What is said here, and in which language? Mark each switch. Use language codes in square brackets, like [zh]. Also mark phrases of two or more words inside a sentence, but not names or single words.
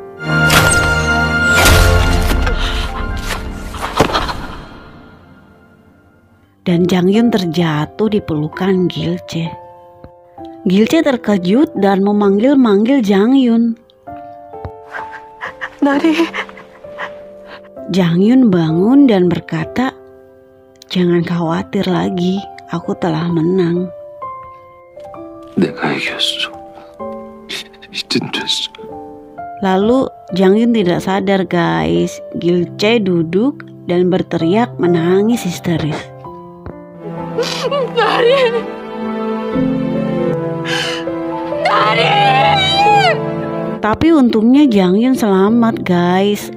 [id] Dan Jang Yun terjatuh di pelukan Gilce. Gilce terkejut dan memanggil-manggil Jang Yun. [ko] 나리. [id] Jang Yun bangun dan berkata, "Jangan khawatir lagi, aku telah menang." [ko] 내가 이겼어. 이젠 됐어. [id] Lalu Jang Yun tidak sadar guys. Gilce duduk dan berteriak menangis histeris. Tapi untungnya Jang Yun selamat guys.